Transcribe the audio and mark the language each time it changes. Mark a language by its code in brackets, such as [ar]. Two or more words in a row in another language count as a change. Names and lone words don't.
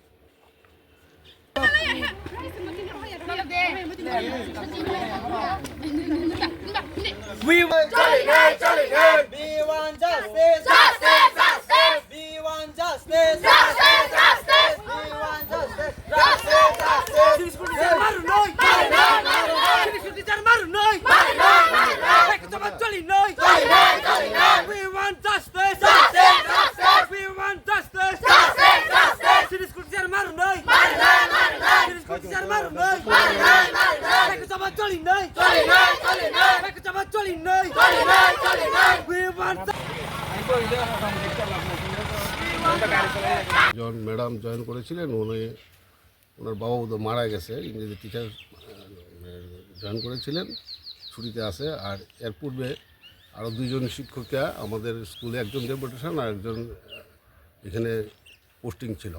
[en] We want justice. We want justice. Justice. Justice. We want justice. Justice. Justice. We want justice. Justice. Justice. [trp] Sini teacher maru noi. Maru noi. Maru noi. Sini teacher maru noi. Maru noi. Maru noi. Ek coba joli noi. Joli noi. Joli noi. [en] We want justice. Justice. Justice. We want justice. Justice. Justice. [trp] Sini teacher maru noi. Maru noi. Maru noi. Sini teacher maru noi. Maru noi. Maru noi. Ek coba joli noi. Joli noi. Joli noi. Ek coba joli noi. Joli noi. Joli noi. [en] We want [bn] যখন ম্যাডাম জয়েন করেছিলেন ওনার বাবা তো মারা গেছে, ইংরেজি টিচার জয়েন করেছিলেন, ছুটিতে আসে। আর এর পূর্বে আরও দুজন শিক্ষিকা আমাদের স্কুলে, একজন ডেপুটেশন আর একজন এখানে পোস্টিং ছিল।